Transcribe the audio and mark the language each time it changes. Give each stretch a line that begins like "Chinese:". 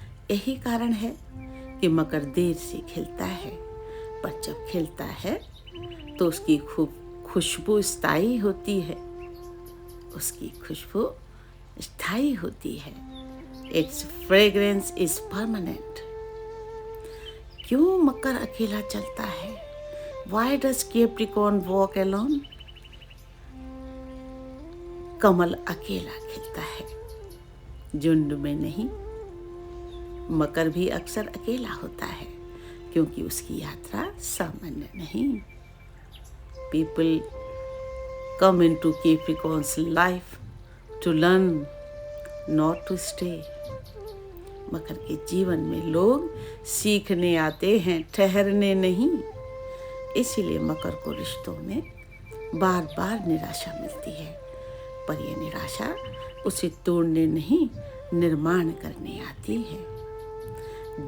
Hindi: यही कारण है कि मकर देर से खिलता है, पर जब खिलता है तो उसकी खुशबू स्थायी होती है। उसकी खुशबू स्थायी होती है।
English: It's fragrance is permanent.
Hindi: क्यों मकर अकेला चलता है?
English: Why does Capricorn walk alone?
Hindi: कमल अकेला खिलता है, झुंड में नहीं। मकर भी अक्सर अकेला होता है क्योंकि उसकी यात्रा सामान्य नहीं।
English: People come into Capricorn's life to learn, not to stay.
Hindi: मकर के जीवन में लोग सीखने आते हैं, ठहरने नहीं। इसीलिए मकर को रिश्तों में बार बार निराशा मिलती है, पर यह निराशा उसे तोड़ने नहीं, निर्माण करने आती है।